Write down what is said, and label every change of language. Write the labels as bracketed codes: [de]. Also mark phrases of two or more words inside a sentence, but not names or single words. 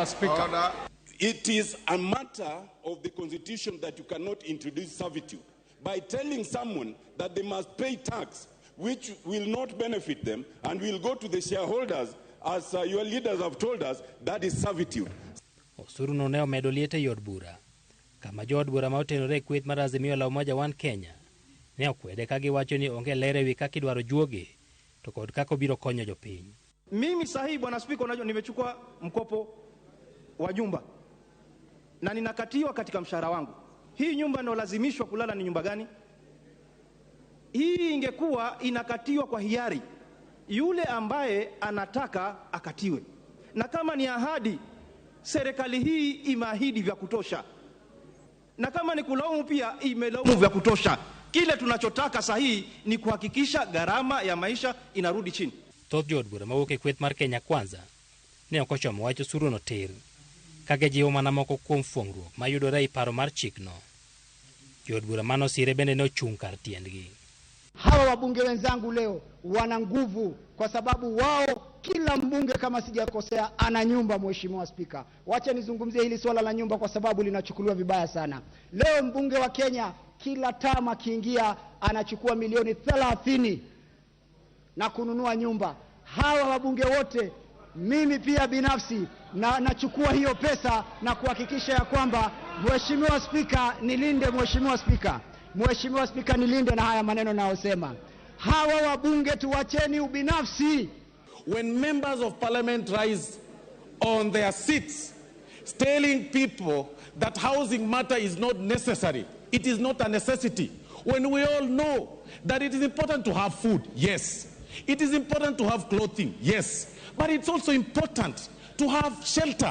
[en] Speaker. Order. It is a matter of the Constitution that you cannot introduce servitude by telling someone that they must pay tax, which will not benefit them and will go to the shareholders, as your leaders have told us. That is servitude. [luo] osuru no ne omedo liete yod bura, kama jo od bura ma otenore kweth mar Azimio la Umoja One Kenya ne okwede ka giwacho ni onge lere wi kaka idwaro juoge to kod kako biro konyo jopiny. [sw] Mimi sahihi Bwana Spika, unajua nimechukua mkopo wa nyumba na ninakatiwa katika mshahara wangu. Hii nyumba ndio lazimishwa kulala ni nyumba gani? Hii ingekuwa inakatiwa kwa hiari, yule ambaye anataka akatiwe. Na kama ni ahadi, serikali hii imeahidi vya kutosha. Na kama ni kulaumu pia imelaumu vya kutosha. Kile tunachotaka sahihi ni kuhakikisha gharama ya maisha inarudi chini. [luo] Thoth jo od bura mawuok e kweth mar Kenya Kwanza ne ok ochomo wach osuru no tir, ka gijiwo mana moko kuom fuong'ruok mayudore e paro mar chikno. Jo od bura manosire bende ne ochung' kar tiendgi. [sw] Hawa wabunge wenzangu leo wana nguvu kwa sababu wao, kila mbunge kama sijakosea ana nyumba. Mheshimiwa Spika, wacha nizungumzie hili swala la nyumba kwa sababu linachukuliwa vibaya sana. Leo mbunge wa Kenya kila tama kiingia anachukua milioni 30 na kununua nyumba. Hawa wabunge wote mimi pia binafsi nachukua hiyo pesa na kuhakikisha ya kwamba Mheshimiwa Spika nilinde, Mheshimiwa Spika. Mheshimiwa Spika nilinde na haya maneno nayosema. Hawa wabunge tuwacheni ubinafsi. [en] When members of parliament rise on their seats telling people that housing matter is not necessary, it is not a necessity, when we all know that it is important to have food, yes. It is important to have clothing, yes. But it's also important to have shelter.